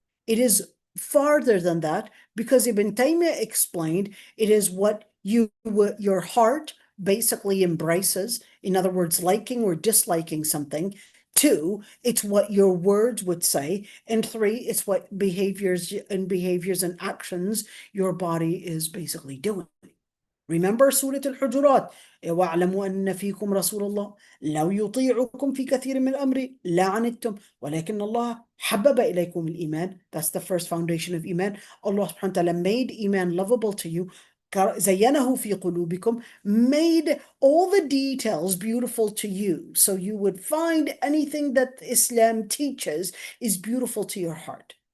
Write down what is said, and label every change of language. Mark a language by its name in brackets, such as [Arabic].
[English] It is farther than that, because Ibn Taymiyyah explained it is what your heart basically embraces. In other words, liking or disliking something. 2, it's what your words would say. And 3, it's what behaviors and actions your body is basically doing. Remember Surah Al-Hujurat, [Arabic] وَاعْلَمُوا أَنَّ فِيكُمْ رَسُولَ اللَّهِ لَوْ يُطِيعُكُمْ فِي كَثِيرٍ مِنْ الْأَمْرِ لَعَنِتُّمْ وَلَكِنَّ اللَّهَ حَبَّبَ إِلَيْكُمُ الْإِيمَانِ. [English] That's the first foundation of Iman. Allah subhanahu wa ta'ala made Iman lovable to you. [Arabic] زَيَّنَهُ فِي قُلُوبِكُمْ, [English] made all the details beautiful to you. So you would find anything that Islam teaches is beautiful to your heart.